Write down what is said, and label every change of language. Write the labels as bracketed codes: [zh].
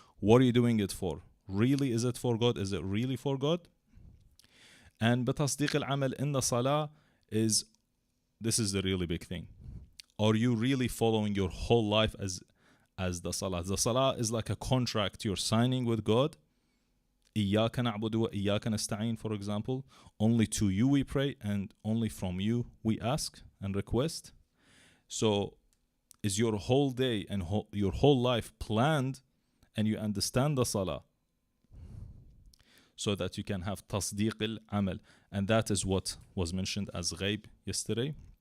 [en] What are you doing it for? Really, is it for God? Is it really for God? And [ar] بتصديق العمل [en] in the salah this is the really big thing. Are you really following your whole life as the salah? The salah is like a contract you're signing with God. [ar] إِيَّاكَ نَعْبُدُ وَإِيَّاكَ نَسْتَعِينُ, [en] for example. Only to you we pray and only from you we ask and request. So is your whole day and your whole life planned, and you understand the salah so that you can have tasdeeq al-amal, and that is what was mentioned as ghaib yesterday.